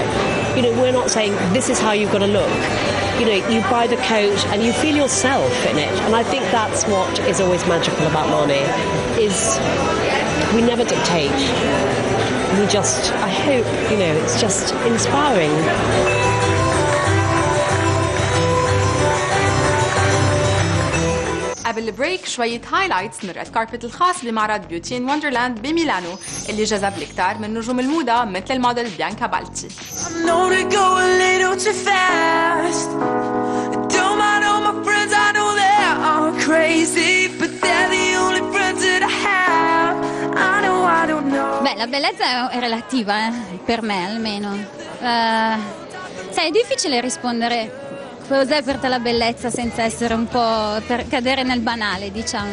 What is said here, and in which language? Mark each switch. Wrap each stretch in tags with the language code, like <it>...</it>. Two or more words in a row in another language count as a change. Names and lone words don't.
<en>We're not saying this is how you've got to look. You buy the coat and you feel yourself in it. And I think that's what is always magical about Marni, is we never dictate. We just, I hope, it's just inspiring.</en> <ar>قبل البريك شوية هايلايتس من</ar> <en>the red carpet</en> <ar>الخاص بمعرض بيوتي ان وندرلاند بميلانو اللي جذب الكثار من نجوم الموضة مثل الموديل بيانكا بالتي.</ar> <it>Beh, la bellezza è relativa, per me almeno. Sai, è difficile rispondere cos'è per te la bellezza senza essere un po' per cadere nel banale, diciamo.</it>